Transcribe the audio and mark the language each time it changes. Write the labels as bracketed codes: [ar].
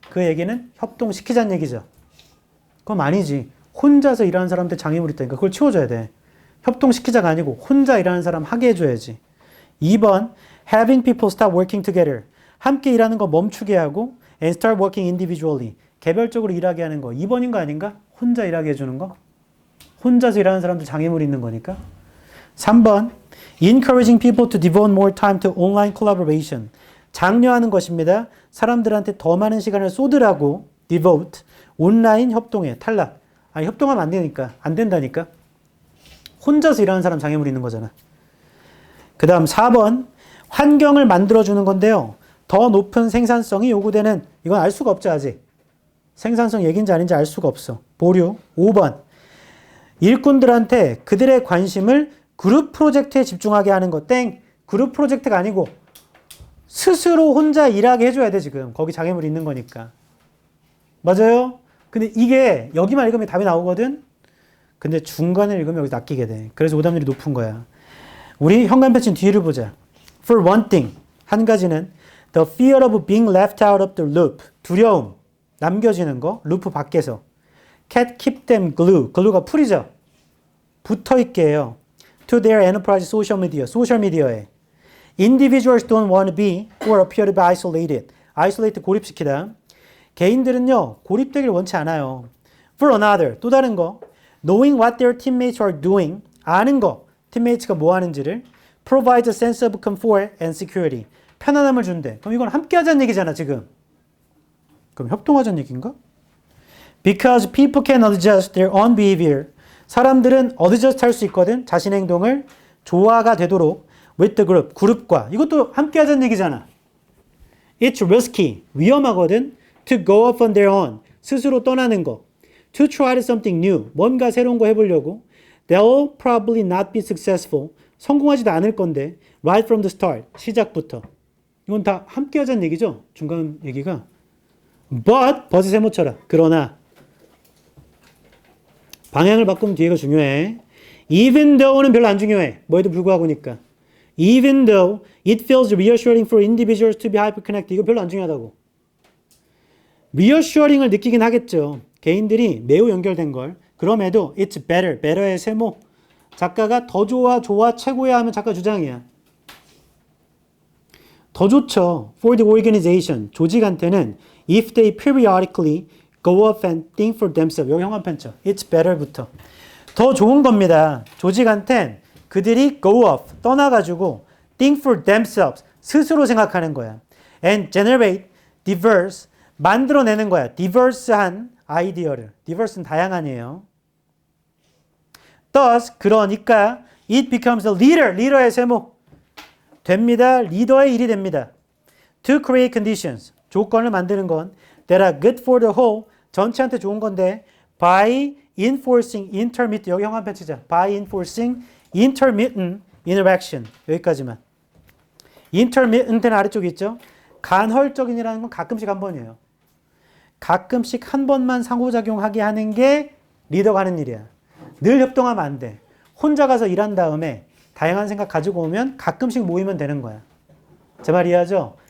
[ko] 그 얘기는 협동시키자는 얘기죠. 그럼 아니지. 혼자서 일하는 사람한테 장애물이 있다니까 그걸 치워줘야 돼. 협동시키자가 아니고 혼자 일하는 사람 하게 해줘야지. [en] 2번 having people stop working together. [ko] 함께 일하는 거 멈추게 하고 [en] and start working individually. [ko] 개별적으로 일하게 하는 거. 2번인 거 아닌가? 혼자 일하게 해주는 거. 혼자서 일하는 사람들 장애물이 있는 거니까. [en] 3번 encouraging people to devote more time to online collaboration. [ko] 장려하는 것입니다. 사람들한테 더 많은 시간을 쏟으라고 devote. 온라인 협동에 탈락. 아니 협동하면 안 되니까. 안 된다니까. 혼자서 일하는 사람 장애물이 있는 거잖아. 그 다음 4번 환경을 만들어주는 건데요. 더 높은 생산성이 요구되는 이건 알 수가 없죠 아직. 생산성 얘기인지 아닌지 알 수가 없어. 보류. 5번 일꾼들한테 그들의 관심을 그룹 프로젝트에 집중하게 하는 거. 땡. 그룹 프로젝트가 아니고 스스로 혼자 일하게 해줘야 돼 지금. 거기 장애물이 있는 거니까. 맞아요? 근데 이게 여기만 읽으면 답이 나오거든? 근데 중간에 읽으면 여기서 낚이게 돼. 그래서 오답률이 높은 거야. 우리 현관 패치는 뒤를 보자. [en] For one thing. [ko] 한 가지는 [en] the fear of being left out of the loop. [ko] 두려움. 남겨지는 거. 루프 밖에서. [en] Can't keep them glue. [ko] glue가 풀이죠. 붙어있게 해요. [en] To their enterprise social media. [ko] 소셜미디어에. [en] Individuals don't want to be or appear to be isolated. [ko] isolate 고립시키다. 개인들은요. 고립되길 원치 않아요. [en] For another. [ko] 또 다른 거. [en] Knowing what their teammates are doing. [ko] 아는 거. 팀메이츠가 뭐 하는지를. [en] Provides a sense of comfort and security. [ko] 편안함을 준대. 그럼 이건 함께 하자는 얘기잖아 지금. 그럼 협동하자는 얘기인가? [en] Because people can adjust their own behavior. [ko] 사람들은 adjust 할 수 있거든. 자신의 행동을 조화가 되도록 [en] with the group. [ko] 그룹과. 이것도 함께 하자는 얘기잖아. [en] It's risky. [ko] 위험하거든. [en] To go off on their own. [ko] 스스로 떠나는 거. [en] To try something new. [ko] 뭔가 새로운 거 해보려고. [en] They'll probably not be successful. [ko] 성공하지도 않을 건데. [en] Right from the start. [ko] 시작부터. 이건 다 함께 하자는 얘기죠. 중간 얘기가. But, but을 세모쳐라. 그러나 방향을 바꾸면 뒤에가 중요해. Even though는 별로 안 중요해. 뭐에도 불구하고니까. [en] Even though it feels reassuring for individuals to be hyperconnected. [ko] 이거 별로 안 중요하다고. reassuring을 느끼긴 하겠죠. 개인들이 매우 연결된 걸. 그럼에도 [en] it's better. [ko] better의 세모. 작가가 더 좋아, 좋아, 최고야 하면 작가 주장이야. 더 좋죠. [en] For the organization. [ko] 조직한테는 [en] if they periodically go off and think for themselves. [ko] 여기 형광 펜쳐. [en] It's better부터. [ko] 더 좋은 겁니다. 조직한텐 그들이 go off. 떠나가지고 [en] think for themselves. [ko] 스스로 생각하는 거야. [en] And generate diverse. [ko] 만들어내는 거야. diverse한 아이디어를. diverse는 다양한이에요. [en] Thus, [ko] 그러니까 [en] it becomes a leader. [ko] 리더의 세모. 됩니다. 리더의 일이 됩니다. [en] To create conditions. [ko] 조건을 만드는 건 [en] that are good for the whole. [ko] 전체한테 좋은 건데 [en] by enforcing intermittent. [ko] 여기 형광 펜치자. [en] by enforcing intermittent interaction. [ko] 여기까지만. intermittent는 아래쪽에 있죠. 간헐적인이라는 건 가끔씩 한 번이에요. 가끔씩 한 번만 상호작용하게 하는 게 리더가 하는 일이야. 늘 협동하면 안 돼. 혼자 가서 일한 다음에 다양한 생각 가지고 오면 가끔씩 모이면 되는 거야. 제 말 이해하죠?